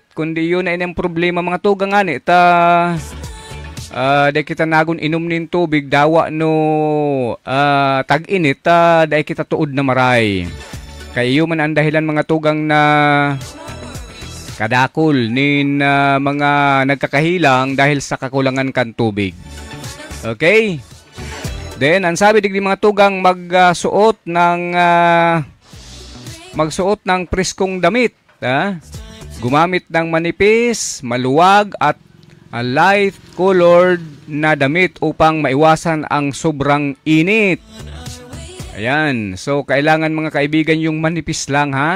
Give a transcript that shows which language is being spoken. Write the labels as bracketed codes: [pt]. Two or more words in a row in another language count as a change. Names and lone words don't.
[bik] Kundi yun na inang problema mga tugang ani. Dahil kita nagun inom nin tubig, dawa no tag-init, dahil kita tuod na maray. Kaya yun man ang dahilan mga tugang na kadakol nin mga nagkakahilang dahil sa kakulangan kan tubig. [tl] Okay? Then, ang sabi digdi mga tugang magsuot ng preskong damit. Gumamit ng manipis, maluwag at [en] light colored [tl] na damit upang maiwasan ang sobrang init. Ayan, so kailangan mga kaibigan yung manipis lang, ha.